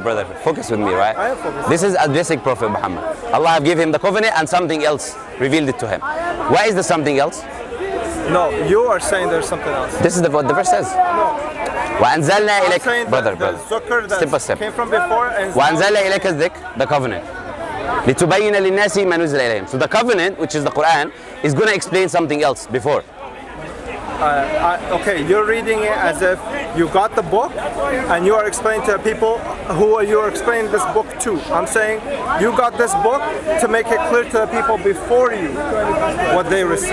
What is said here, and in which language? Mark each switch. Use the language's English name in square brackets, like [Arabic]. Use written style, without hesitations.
[English] Brother, focus with me, right? I am focused. This is addressing Prophet Muhammad. Allah have given him the covenant and something else revealed it to him. Why is there something else? No, you are saying there's something else. This is what the verse says. No. [Arabic] وَأَنزَلْنَا إِلَيْكَ. [English] Brother. Step by step. Came from before and [Arabic] وَأَنزَلْنَا إِلَيْكَ الذِّكْرَ, [English] the covenant. [Arabic] لِتُبَيِّنَ لِلنَّاسِ مَا نُزِّلَ إِلَيْهِمْ. [English] So the covenant, which is the Quran, is going to explain something else before. Okay, you're reading it as if you got the book and you are explaining to people who you are explaining this book to. I'm saying you got this book to make it clear to the people before you what they received.